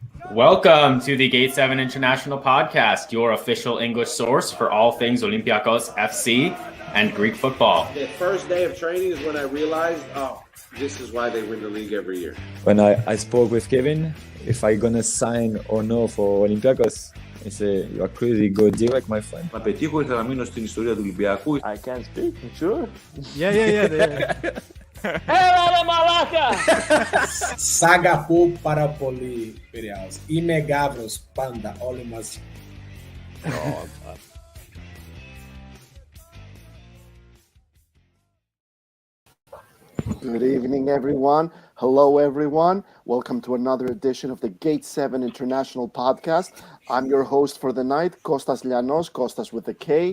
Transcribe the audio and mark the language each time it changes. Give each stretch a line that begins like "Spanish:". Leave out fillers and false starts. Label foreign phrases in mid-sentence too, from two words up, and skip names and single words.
English: Welcome to the Gate 7 International Podcast, your official English source for all things Olympiakos FC and Greek football. The first day of training is when I realized, this is why they win the league every year. When I spoke with Kevin, if I gonna sign or no for Olympiakos, he said, you are crazy, go direct, my friend.
Greek: Να πετύχω, ήθελα να μείνω στην ιστορία του Ολυμπιακού.
English: I can't speak, sure. Yeah.
Greek: Έλα ρε μαλάκα! Σ' αγαπώ πάρα πολύ, Πειραιάς. Είμαι Γάβρος πάντα, όλοι μαζί.
English: Good evening, everyone. Hello, everyone. Welcome to another edition of the Gate 7 International Podcast. I'm your host for the night, Kostas Lianos, Kostas with a K.